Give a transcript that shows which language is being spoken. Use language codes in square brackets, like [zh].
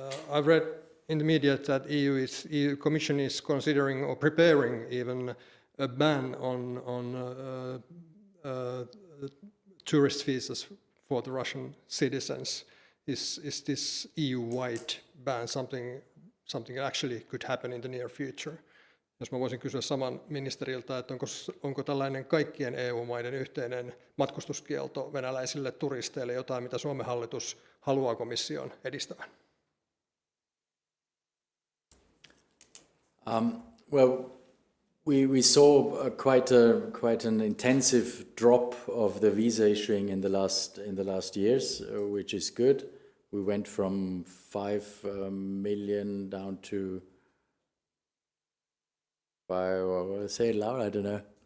[en] I've read in the media that EU Commission is considering or preparing even a ban on tourist visas for the Russian citizens. Is this EU-wide ban something that actually could happen in the near future? [fi] Jos mä voisin kysyä saman ministeriltä, että onko tällainen kaikkien EU-maiden yhteinen matkustuskielto venäläisille turisteille jotain, mitä Suomen hallitus haluaa komission edistävän? [en] Well, we saw quite an intensive drop of the visa issuing in the last years, which is good. We went from 5 million down to say it loud, I don't know.